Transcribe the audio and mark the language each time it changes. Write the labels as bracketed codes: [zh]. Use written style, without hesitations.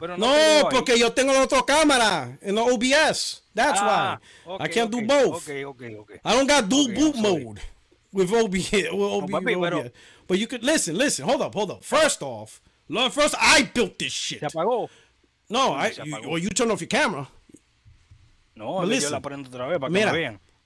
[es] No, porque yo tengo la otra cámara [en] in the OBS. That's why. Okay, I can't do both. Okay. I don't got dual boot mode with OBS. [es] Papi, [en] But you could listen. Hold up. First I built this shit. [es] ¿Se apagó? No, apagó. [en] or you turn off your camera. [es] No, yo la prendo otra vez para que me vean.